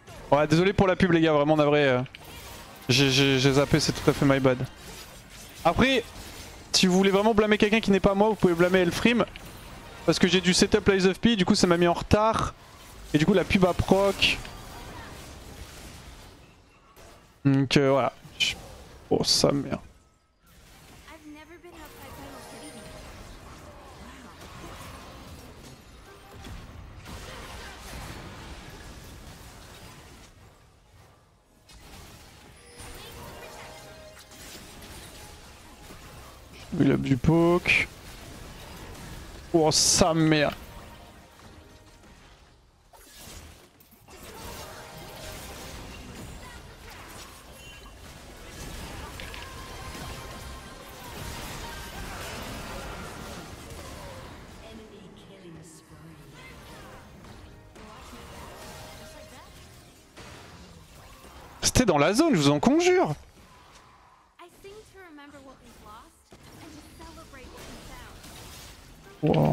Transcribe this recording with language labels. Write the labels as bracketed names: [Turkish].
[French] Ouais désolé pour la pub les gars, vraiment navré. J'ai zappé, c'est tout à fait [English] my bad. [French] Après, si vous voulez vraiment blâmer quelqu'un qui n'est pas moi, vous pouvez blâmer Elfrim. Parce que j'ai dû setup Lies of P, du coup ça m'a mis en retard. Et du coup la pub a proc. Donc voilà. Oh sa mère. [English] I've never been outside Final City before. [French] Il a du poke. Oh sa mère. C'était dans la zone, je vous en conjure. [English] I seem to remember what we've lost and to celebrate what we found.